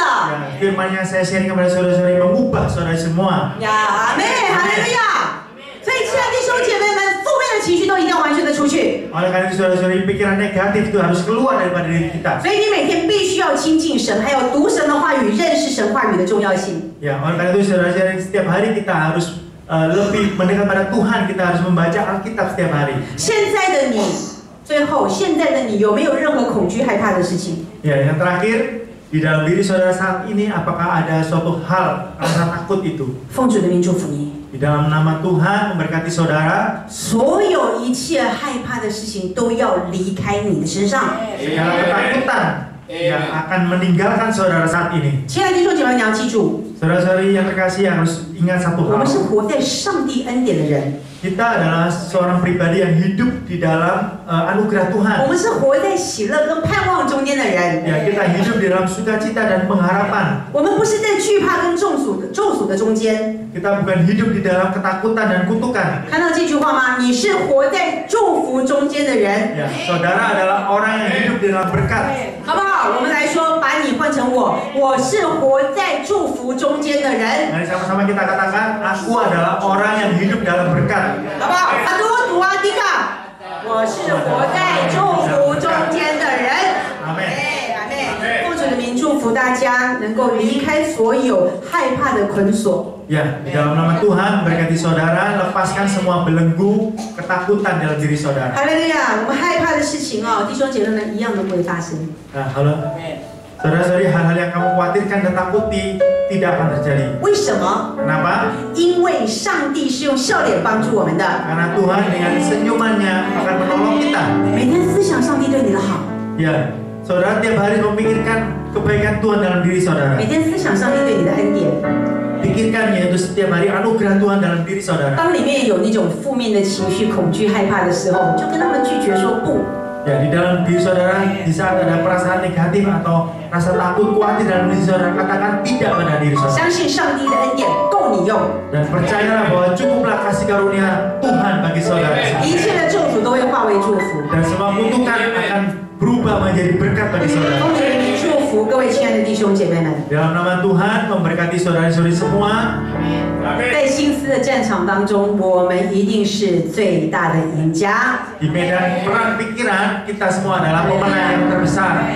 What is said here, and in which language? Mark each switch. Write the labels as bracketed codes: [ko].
[id] Ya, firman yang saya sharing kepada saudara-saudari mengubah saudara semua. [zh] 呀，阿妹，哈利路亚！所以，亲爱的弟兄姐妹们，负面的情绪都一定要完全的出去。 [id] Oleh karena itu saudara-saudari, pikiran negatif itu harus keluar daripada diri kita. [zh] 所以，你每天必须要亲近神，还有读神的话语，认识神话语的重要性。 [id] Ya, oleh karena itu saudara-saudari, setiap hari kita harus lebih mendekat pada Tuhan. Kita harus membaca Alkitab setiap hari. [zh] 现在的你，最后，现在的你有没有任何恐惧、害怕的事情？ [id] Ya, yang terakhir, di dalam diri saudara saat ini apakah ada suatu hal rasa takut itu? [zh] 奉主的名祝福你。 [id] Di dalam nama Tuhan memberkati saudara. [zh] 所有一切害怕的事情都要离开你的身上。 [id] Segala ketakutan yang akan meninggalkan saudara saat ini. [zh] 亲爱的弟兄姐妹，你要记住， [id] Saudara-saudari yang terkasih harus ingat satu [zh] 我 [id] hal. [zh] 们是活在上帝恩典的人， [id] Kita adalah seorang pribadi yang hidup di dalam anugerah [zh] 我 [id] Tuhan. [zh] 们是活在喜乐跟盼望中间的人。 [id] Ya, kita hidup di dalam sukacita dan pengharapan. [zh] 我们不是在惧怕跟咒诅的中间。 [id] Kita bukan hidup di dalam ketakutan dan kutukan. [zh] 看到这句话吗？你是活在祝福中间的人， [id] Ya, saudara adalah orang yang hidup di dalam berkat. [zh] 好不好？我们来说，把你换成我是活在祝福中间的人， [id] Mari sama-sama kita katakan, aku adalah orang yang hidup dalam berkat. [zh] 好不好？阿多读阿迪卡，我是活在祝福中间的人。 [id] Amin. [zh] 哎，阿妹，奉主的的名祝福大家能够离开所有害怕的捆锁。 [id] Ya, di dalam nama Tuhan berkati saudara, lepaskan semua belenggu ketakutan dalam diri saudara. [zh] 哈利路亚！我们害怕的事情哦，弟兄姐妹们一样都不会发生。 [id] Nah, halo, saudara-saudari, hal-hal yang kamu khawatirkan dan takuti tidak akan terjadi. [zh] 为什么？ [id] Kenapa? [zh] 因为上帝是用笑脸帮助我们的。 [id] Karena Tuhan dengan senyumannya akan menolong kita. [zh] 每天思想上帝对你的好， [id] Ya, saudara tiap hari memikirkan kebaikan Tuhan dalam diri saudara. [zh] 每天思想上帝对你的恩典。 [id] Pikirkan yaitu setiap hari anugerah Tuhan dalam diri saudara. [zh] 当里面有那种负面的情绪、恐惧、害怕的时候，就跟他们拒绝说不。 [id] Ya, di dalam diri saudara, di saat ada perasaan negatif atau rasa takut, khawatir dalam diri saudara, katakan tidak pada diri saudara. [zh] 相信上帝的恩典够你用， [id] Dan percayalah bahwa cukuplah kasih karunia Tuhan bagi saudara. [zh] 一切的咒诅都会化为祝福。 [id] Dan semua kutukan akan berubah menjadi berkat bagi saudara. [zh] 奉主的名祝福各位亲爱的弟兄姐妹们， [id] Dalam nama Tuhan memberkati saudara-saudari semua. [zh] 在心思的战场当中，我们一定是最大的赢家。 [id] Di medan perang pikiran, kita semua adalah pemenang yang terbesar.